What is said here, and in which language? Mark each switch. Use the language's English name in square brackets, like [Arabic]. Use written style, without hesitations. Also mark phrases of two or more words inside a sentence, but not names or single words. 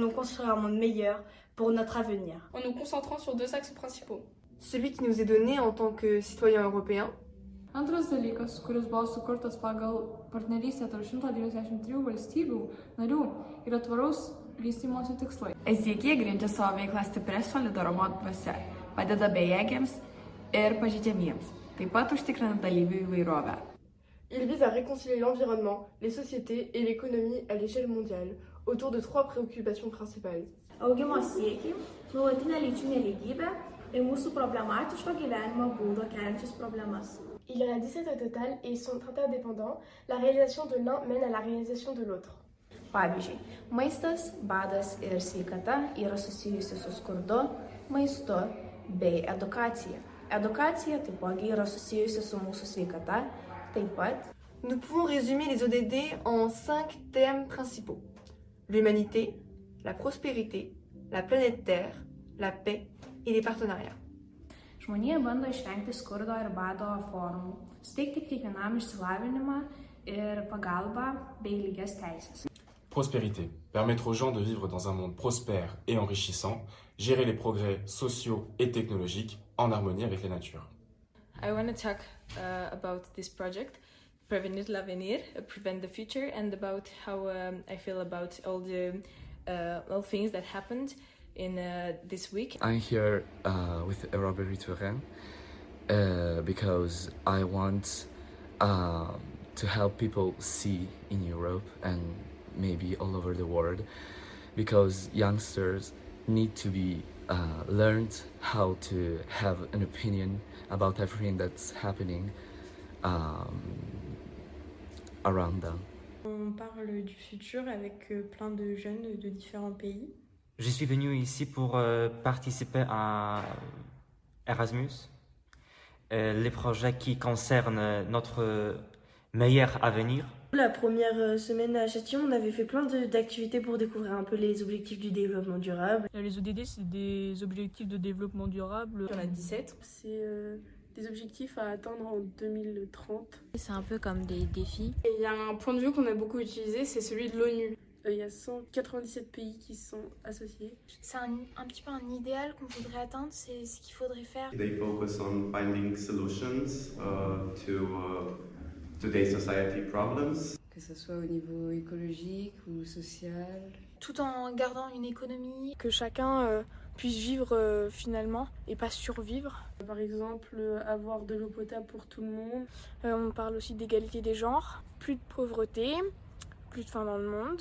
[French] construire un monde meilleur pour notre avenir. En nous concentrant sur 2 axes principaux. Celui qui nous est donné en tant que citoyens européens. [Lithuanian] Antras dalykas, kuris buvo sukurtas pagal partnerystę tarp 193 valstybių narių, yra tvaraus vystymosi tikslai. SDG grindžia savo veiklą stiprią solidarumo dvasia, padeda bejėgiams ir pažeidžiamiems, taip pat užtikrina dalyvių įvairovę. [French] Il vise à réconcilier l'environnement, les sociétés et l'économie à l'échelle mondiale, autour de 3 préoccupations principales. [Lithuanian] Augimo siekiai, nuolatinė lyčių nelygybė ir mūsų problematiško gyvenimo būdo keliančias problemas. [French] Il y en a 17 au total et ils sont interdépendants. La réalisation de l'un mène à la réalisation de l'autre. [Lithuanian] Pavyzdžiui, maistas, badas ir sveikata yra susijusi su skurdu, maistu bei edukacija. Edukacija taipogi yra susijusi su mūsų sveikata, taip pat. [French] Nous pouvons résumer les ODD en 5 thèmes principaux. L'humanité, la prospérité, la planète Terre, la paix et les partenariats. [Lithuanian] Žmonija bando išvengti skurdo ir bado formų, suteikti kiekvienam išsilavinimą ir pagalbą bei lygias teisės. [French] Prospérité, permettre aux gens de vivre dans un monde prospère et enrichissant, gérer les progrès sociaux et technologiques en harmonie avec la nature. [English] I want to talk about this project, [French] Prevenir l'avenir, [English] Prevent the Future, and about how I feel about all the things that happened in this week. I'm here with Robert Ritouren because I want to help people see in Europe and maybe all over the world, because youngsters need to be learned how to have an opinion about everything that's happening around them. [French] On parle du futur avec plein de jeunes de différents pays. Je suis venu ici pour participer à Erasmus, les projets qui concernent notre meilleur avenir. La première semaine à Châtillon, on avait fait plein d'activités pour découvrir un peu les objectifs du développement durable. Les ODD, c'est des objectifs de développement durable. Il y en a 17. C'est des objectifs à atteindre en 2030. C'est un peu comme des défis. Et il y a un point de vue qu'on a beaucoup utilisé, c'est celui de l'ONU. Il y a 197 pays qui sont associés. C'est un petit peu un idéal qu'on voudrait atteindre, c'est ce qu'il faudrait faire. [English] They focus on finding solutions to today's society problems. [French] Que ce soit au niveau écologique ou social. Tout en gardant une économie. Que chacun puisse vivre finalement et pas survivre. Par exemple, avoir de l'eau potable pour tout le monde. On parle aussi d'égalité des genres, plus de pauvreté, plus de faim dans le monde.